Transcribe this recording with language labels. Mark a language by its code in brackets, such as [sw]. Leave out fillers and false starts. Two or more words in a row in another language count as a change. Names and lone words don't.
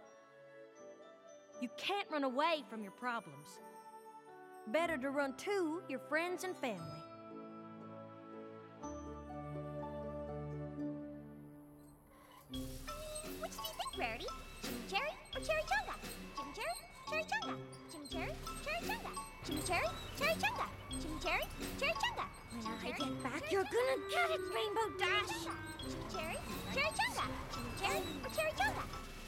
[en] You can't run away from your problems. Better to run to your friends and family. Which do you think, Rarity? Chimmy Cherry or Cherry Chunga? Chimmy Cherry, Cherry Chunga. Chimmy Cherry, Cherry Chunga. Chimmy Cherry, Cherry Chunga. Chimmy Cherry, Cherry Chunga. When I get back, you're gonna get it, Rainbow Dash! Chimmy Cherry, Cherry Chunga. Chimmy Cherry or Cherry Chunga?